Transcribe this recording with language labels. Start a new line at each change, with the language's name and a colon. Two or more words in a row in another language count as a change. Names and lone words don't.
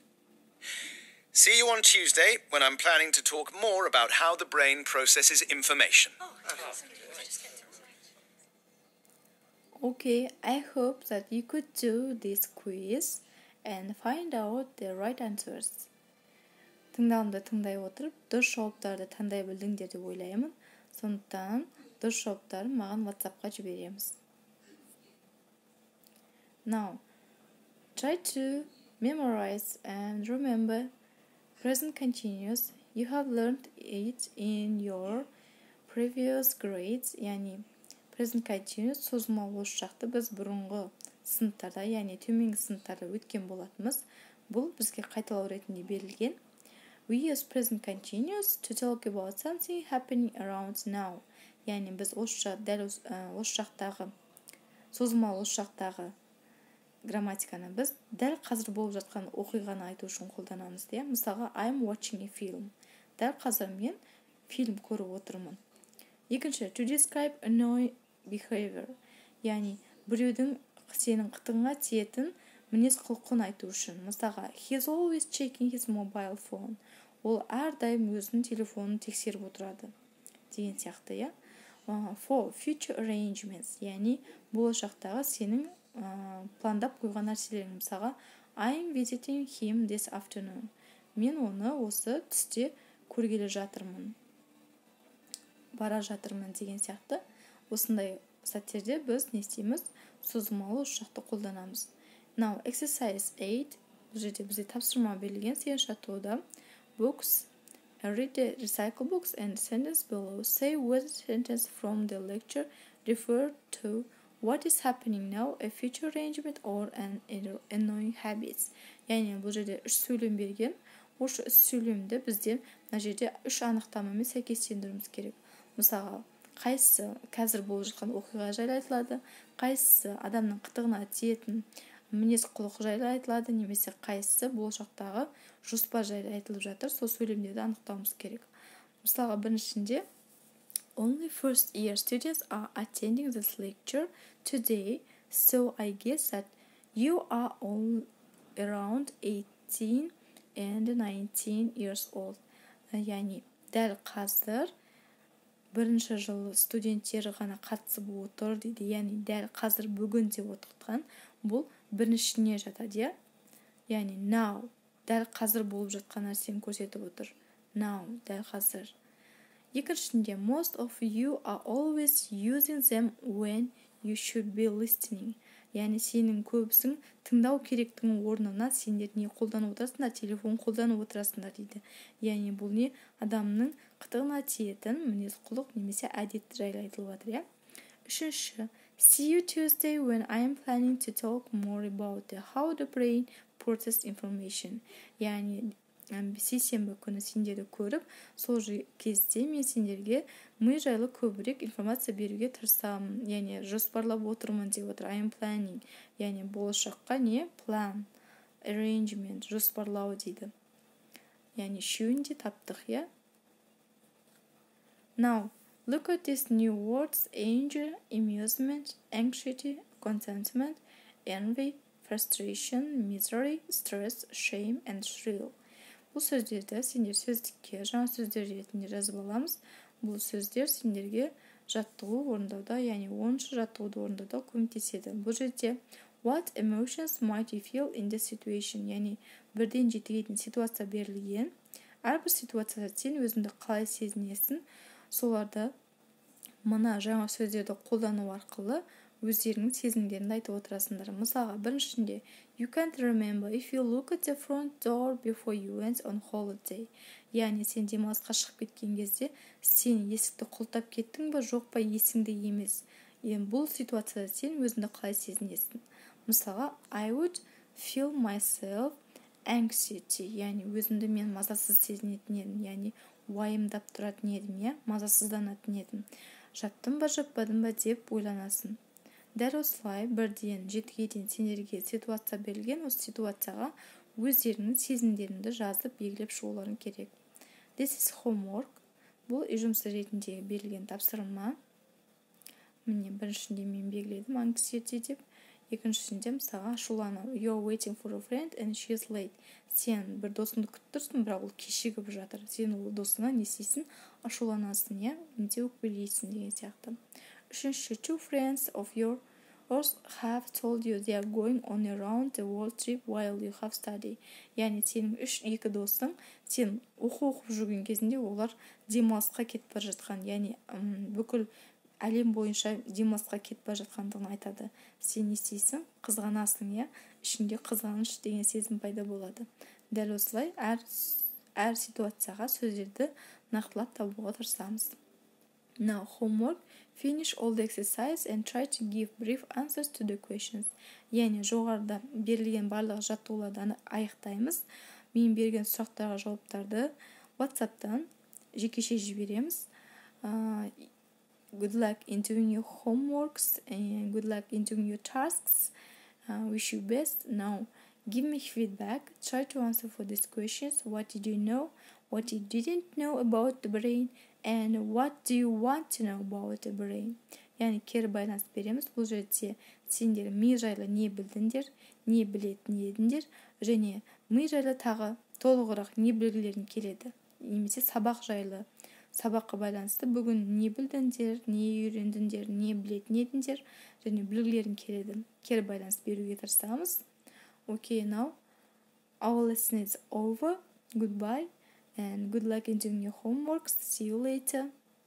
English: See you on Tuesday, when I'm planning to talk more about how the brain processes information. Okay, I hope that you could do this quiz and find out the right answers.
Kazakh: Тыңдауымды тыңдай отырып, дұрыс жауаптарды таңдай білдіңдер деп ойлаймын. Сондықтан дұрыс жауаптарын маған WhatsApp-қа жібереміз.
English: Now, try to memorize and remember present continuous. You have learned it in your previous grades,
Kazakh: яғни
English: present continuous
Kazakh: созылмалы болушы жақты біз бұрынғы сыныптарда, яғни төменгі сыныптарда өткен болатынбыз. Бұл бізге қайталау ретінде берілген.
English: We use present continuous to talk about something happening around now.
Kazakh: Яғни біз дәл осы жақтағы созылмалы осы жақтағы грамматиканы біз дәл қазір болып жатқан оқиғаны айту үшін қолданамыз. Мысалға,
English: I'm watching a film.
Kazakh: Дәл қазір мен фильм көріп отырмын. Екінші,
English: to describe annoying behavior.
Kazakh: Яғни біреудің сенің қытыңа тиетін мінез құлқын айту үшін. Мысалға,
English: he's always checking his mobile phone.
Kazakh: Ол әрдайым өзінің телефонын тексеріп отырады. Деген сияқты,
English: For future arrangements.
Kazakh: Яғни болашақтағы сенің пландап қойған нәрселерің. Мысалға,
English: I'm visiting him this afternoon.
Kazakh: Мен оны осы түсте көргелі жатырмын. Бара жатырмын деген сияқты. Осындай сәттерде біз не істейміз? Созылмалы осы жақты қолданамыз.
English: Now, exercise 8.
Kazakh: Бұл жерде бізде тапсырма берілген 8-ші атауда.
English: Books. Read the recycle books and sentence below. Say what sentence from the lecture refer to what is happening now, a future arrangement or an annoying habits.
Kazakh: Яғни бұл жерде 3 сөйлем берген. Осы 3 сөйлемді бізде мына жерде 3 анықтамамен сәйкестендіруіміз керек. Мысалға, қайсысы қазір болып жатқан оқиға жайлы айтылады, қайсысы адамның қытығына тиетін мінез құлық жайлы айтылады, немесе қайсысы болашақтағы жоспар жайлы айтылып жатыр, сол сөйлемдерді анықтауымыз керек. Мысалға, біріншінде
English: Only first year students are attending this lecture today, so I guess that you are all around 18 and 19 years old.
Kazakh: Яғни, дәл қазір бірінші жыл студенттері ғана қатысып отыр дейді. Яғни, дәл қазір бүгін деп отырған бұл біріншіне жатады. Яғни, now, дәл қазір болып жатқан нәрсені көрсетіп отыр. Now, дәл қазір. Екіншінде,
English: most of you are always using them when you should be listening.
Kazakh: Яғни, сенің көбісің тыңдау керектігінің орнына сендер не қолданып отырасыңдар, телефон қолданып отырасыңдар дейді. Яғни, бұл не? Адамның қытығына тиетін мінез құлық немесе әдет жайлы айтылып жатыр. Үшінші,
English: see you Tuesday when I am planning to talk more about how the brain processes information.
Kazakh: Яғни, сейсенбі күні сендерді көріп, сол кезде мен сендерге ми жайлы көбірек информация беруге тырысамын. Яғни, жоспарлап отырмын деп отыр.
English: I am planning.
Kazakh: Яғни, болашаққа не?
English: Plan, arrangement,
Kazakh: жоспарлау дейді. Яғни, үшеуін де таптық,
English: Now, Look at these new words: anger, amusement, anxiety, contentment, envy, frustration, misery, stress, shame, and thrill.
Kazakh: Бұл сөздерді сендер сөздікке жаңа сөздер ретінде жазып аламыз. Бұл сөздер сендерге жаттығу орындауда, яғни 10-шы жаттығуды орындауда көмектеседі. Бұл жерде
English: what emotions might you feel in this situation,
Kazakh: яғни бірден жетіге дейін ситуация берілген. Әрбір ситуацияда сен өзіңді қалай сезінесің, соларды мына жаңа сөздерді қолдану арқылы өздеріңнің сезімдеріңді айтып отырасыңдар. Мысалға, біріншінде
English: you can't remember if you look at the front door before you went on holiday.
Kazakh: Яғни сен демалысқа шығып кеткен кезде сен есікті құлтап кеттің бе, жоқ па, есіңде емес. Бұл ситуацияда сен өзіңді қалай сезінесің. Мысалға,
English: I would feel myself anxiety,
Kazakh: яғни өзімді мен мазасыз сезінетін едім, яғни уайымдап тұратын едім, мазасызданатын едім. Жаттым ба, жаппадым ба деп ойланасың. Дәл осылай бірден жетіге дейін сендерге ситуация берілген, осы ситуацияға өздерінің сезімдеріңді жазып белгілеп шығуларың керек.
English: This is homework.
Kazakh: Бұл үй жұмысы ретінде берілген тапсырма. Міне біріншінде мен белгіледім anxiety деп. Екіншісінде мысалға ашулану.
English: You're waiting for a friend and she is late.
Kazakh: Сен бір досыңды күтіп тұрсың, бірақ ол кешігіп жатыр. Сен ол досыңа не істейсің? Ашуланасың, немесе өкпелейсің деген сияқты. Үшінші,
English: two friends of yours have told you they are going on a round the world trip while you have study.
Kazakh: Яғни сенің екі досың, сен оқып жүрген кезінде олар демалысқа кетіп бара жатқан, яғни бүкіл әлем бойынша демалысқа кетіп бара жатқандығын айтады. Сен не істейсің? Қызғанасың, ішінде қызғаныш деген сезім пайда болады. Дәл осылай әр ситуацияға сөздерді нақтылап табуға тырысамыз.
English: Now, homework. Finish all the exercise and try to give brief answers to the questions.
Kazakh: Яғни жоғарыда берілген барлық жаттығуларды аяқтаймыз. Мен берген сұрақтарға жауаптарды WhatsApp-тан жекеше жібереміз.
English: Good luck in doing your homeworks and good luck in doing your tasks. Wish you best. Now, give me feedback. Try to answer for these questions. What did you know? What you didn't know about the brain? And what do you want to know about the brain?
Kazakh: Яғни кері байланыс береміз. Бұл жерде сендер ми жайлы не білдіңдер, не білетін едіңдер, және ми жайлы тағы толығырақ не білгілерің келеді. Немесе сабақ жайлы, сабаққа байланысты бүгін не білдіңдер, не үйрендіңдер, не білетін едіңдер, және білгілерің келеді. Кері байланыс беруге тырысамыз.
English: Okay, now our lesson is over. Goodbye. And good luck in doing your homeworks. See you later.